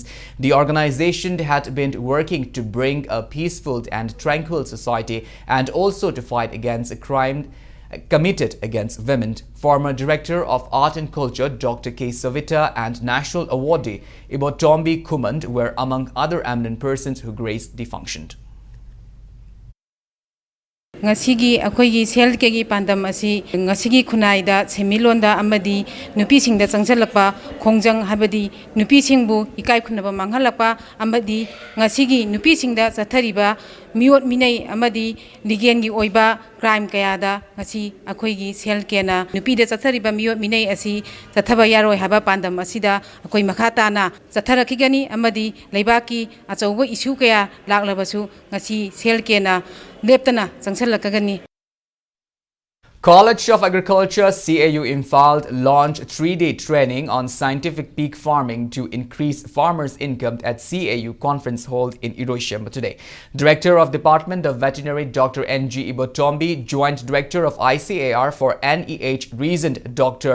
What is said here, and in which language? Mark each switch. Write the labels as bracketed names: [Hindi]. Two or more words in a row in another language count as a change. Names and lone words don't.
[English] The organization had been working to bring a peaceful and tranquil society and also to fight against a crime committed against women. Former Director of Art and Culture Dr. K. Savita and National Awardee Ibotombi Kumand were among other eminent persons who graced the function. [Manipuri] Ngasigi akoigi selkegi pandam asi ngasigi khunaida semilonda amadi nupisingda changjalakpa khongjang habadi nupisingbu ikai khunaba manghalakpa amadi ngasigi nupisingda chathariba miot minai amadi ligengi oiba crime kayada ngasi akoigi selkena nupida chathariba miot minai asi chathaba yaroi haba pandam asida akoi makhatana chatharakigani amadi leibaki achauba issue kaya laklabasu ngasi selkena leptana changsalakagani. [English] College of Agriculture CAU Imphal launched 3-day training on scientific peak farming to increase farmers' income at CAU conference hall in Hiroshima today. Director of Department of Veterinary Dr. N.G. Ibotombi, Joint Director of ICAR for NEH Regent Dr.